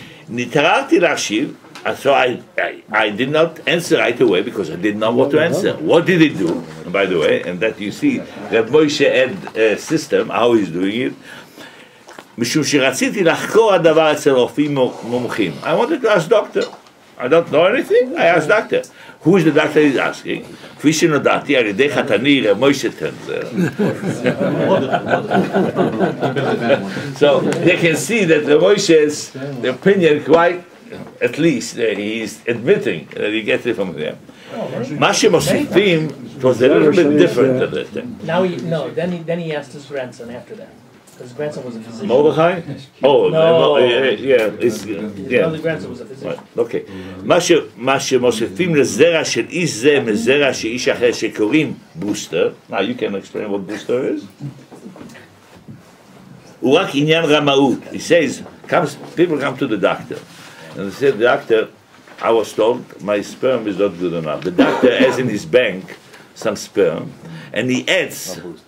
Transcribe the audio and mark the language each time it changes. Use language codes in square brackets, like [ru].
[he] נתעררתי להשיב, [en] so I did not answer right away because I didn't know what to answer. What did he do? And by the way, and that you see, Reb Moshe had a system, how he's doing it. [he] משום שרציתי לחקור הדבר אצל רופאים מומחים. [en] I wanted to ask doctor. I don't know anything, I asked doctor. Who is the doctor he's asking? [he] כפי שנודעתי על ידי חתני רב מוישה טנזר. [en] So they can see that Reb Moshe's opinion quite, at least he's admitting that he gets it from them. [he] מה שמוסיפים, [en] it was a little bit different than that. Now then he asked his grandson after that. His grandson was a physician. Mordechai? Oh, no. Yeah. The grandson was a physician. Right, okay. [he] מה שמוסיפים לזרע של איש זה מזרע של איש אחר שקוראים בוסטר. [en] Now you can explain what booster is. [he] הוא רק עניין רמאות. [en] He says, people come to the doctor. And they say, doctor, I was told my sperm is not good enough. The doctor has in his bank some sperm, and he adds